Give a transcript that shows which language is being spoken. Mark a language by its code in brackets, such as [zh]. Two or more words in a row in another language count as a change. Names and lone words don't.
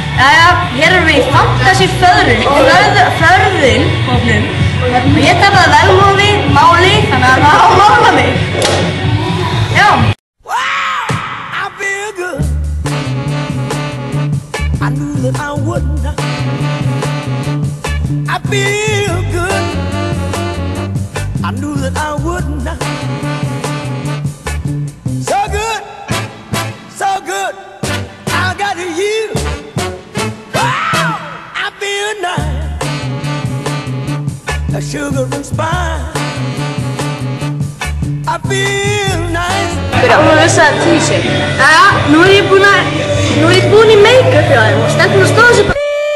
[is] Jæja, hér erum við í fantasy föðrun hópnum og ég talaði velmóði, máli, þannig að það á að mála mig. Já. [en] I feel good. I knew that I wouldn't. I feel good. I knew that I wouldn't. So good, so good. I got you. Wow, I feel nice. A sugar and spice. I feel nice. [is] Byrja, hún vissi að tísi. Jæja, nú er ég búin í make-up hjá þeim og stelpun að stóða sér bara